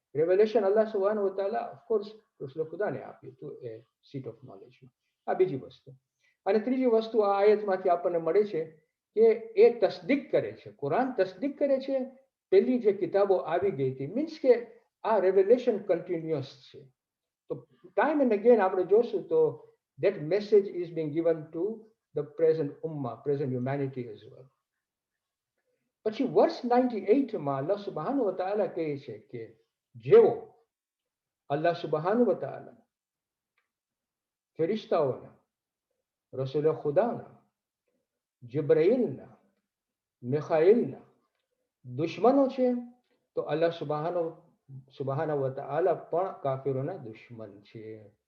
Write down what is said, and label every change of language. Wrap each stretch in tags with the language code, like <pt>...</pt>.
<gu>Revelation અલ્લાહ સુબ્હાનહુ વ તઆલા of course Rasool ખુદાને આપ્યું હતું એ સીટ ઓફ નોલેજમાં. આ બીજી વસ્તુ. અને ત્રીજી વસ્તુ આ આયતમાંથી આપણને મળે છે કે એ તસદીક કરે છે, કુરાન તસદીક કરે છે પેલી જે કિતાબો આવી ગઈ હતી. મીન્સ કે આ રેવલેશન કન્ટિન્યુઅસ છે. તો ટાઈમ એન્ડ અગેન આપણે જોશું તો</gu> <en>that message is being given to the present ummah, present humanity as well.</en> <gu>પછી વર્ષ 98 માં અલ્લાહ સુબ્હાનહુ વ તઆલા કહે છે કે જેવો અલ્લાહ સુબ્હાનહુ વ તઆલા ફેરિસ્તાઓના, રસૂલ ખુદાના, જિબ્રાઈલના, મિખાઈલના દુશ્મનો છે, તો અલ્લાહ સુબ્હાનહુ વ તઆલા પણ કાફિરોના દુશ્મન છે.</gu>